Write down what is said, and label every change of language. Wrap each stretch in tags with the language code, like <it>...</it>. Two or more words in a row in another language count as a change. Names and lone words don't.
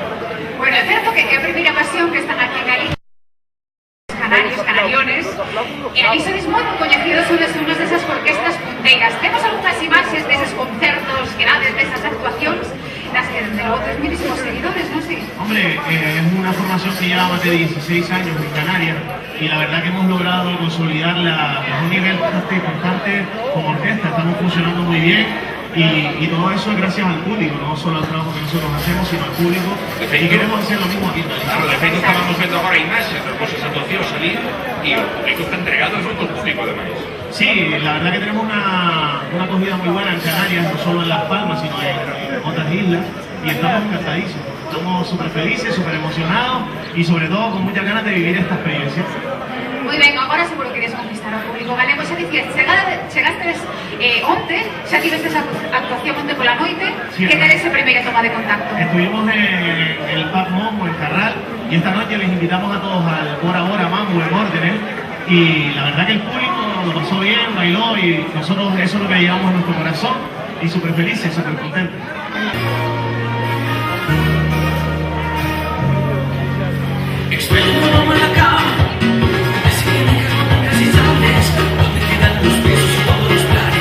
<gl>Bueno, é certo que é a primeira ocasión que están aquí en Galicia, canarios, canariones, e ali sois moi coñecidos, sois unhas desas orquestas punteiras. Temos algunhas imaxes deses concertos, grandes desas actuacións, nas que desde logo tes muchísimos seguidores, non sei?</gl> <es>Hombre, es una formación que lleva más de 16 años en Canarias y la verdad que hemos logrado consolidarla a un nivel bastante constante como orquesta. Estamos funcionando muy bien y todo eso es gracias al público, no solo al trabajo que nosotros hacemos, sino al público. Y queremos hacer lo mismo aquí en Galicia.</es> <gl>Claro, de feito estábamos vendo agora imaxes das vosas actuacións ali e o público está entregado, é moito público ademais.</gl> <es>Sí, la verdad que tenemos una acogida muy buena en Canarias, no solo en Las Palmas, sino en otras islas, y estamos encantadísimos. Estamos súper felices, súper emocionados y sobre todo con muchas ganas de vivir esta experiencia.</es> <gl>Moi ben, agora seguro que queres conquistar ao público galego. Xa dicías, chegastes onte, xa tivestes a actuación onte pola noite,</gl> <es>Sí,</es> <gl>que tal ese primeira toma de contacto?</gl> <es>Estuvimos en el Pub Momo, en Carral, y esta noche les invitamos a todos al Bora Bora Mambo en Orden, y la verdad que el público lo pasó bien, bailó, y nosotros eso es lo que llevamos en nuestro corazón, y súper felices, súper contentos. Extraño en la cama, así que me cago en casi sabes dónde quedan los besos y todos los planes.</es>